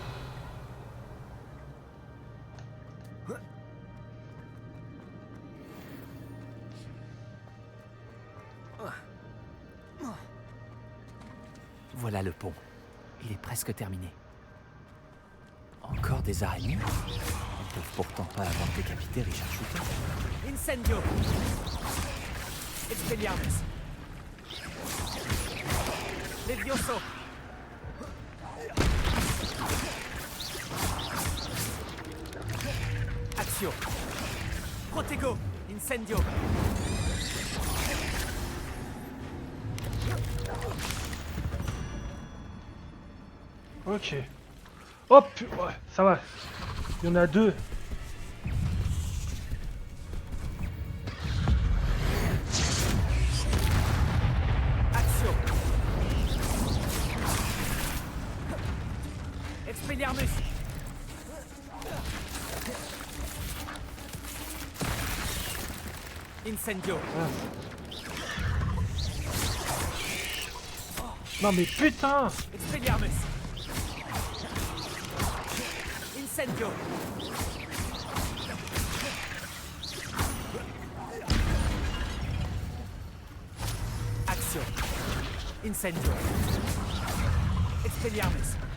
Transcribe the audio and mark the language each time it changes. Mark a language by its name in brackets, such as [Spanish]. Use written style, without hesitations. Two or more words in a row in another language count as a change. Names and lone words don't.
[French] Voilà le pont. Il est presque terminé. Encore des araignées? Ils ne peuvent pourtant pas avoir décapité Richard Schuka. Incendio. Expelliarmus. Levioso. Accio. Protego. Incendio. Ok. Hop, ouais, ça va. Il y en a deux. Accio. Expelliarmus. Incendio. Non mais putain! Expelliarmus. Incendio. Accio. Incendio. Expelliarmus.